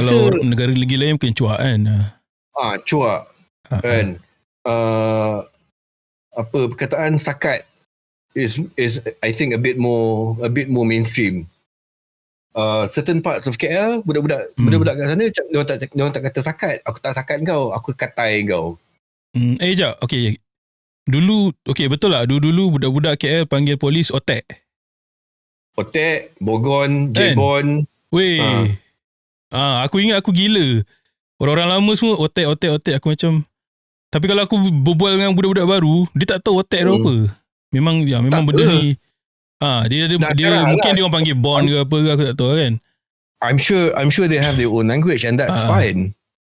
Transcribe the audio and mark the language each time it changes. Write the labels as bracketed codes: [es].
[ms] Kalau negara lagi lain mungkin cuak kan. Cuak kan. Apa perkataan [en] sakat is I think a bit more mainstream. Certain parts of [ms] KL, budak-budak kat sana diorang tak kata sakat. Aku tak sakat kau, aku katai kau. Jap. Okay. Dulu, betul lah. Dulu budak-budak KL panggil polis otek. Otek, bogon, jebon. Weh. Aku ingat aku gila. Orang-orang lama semua otek. Aku macam, tapi kalau aku berbual dengan budak-budak baru, dia tak tahu otek apa. Memang benda ni. Dia mungkin dia orang panggil bond ke apa ke, aku tak tahu kan. [en] I'm sure they have their own language and that's fine.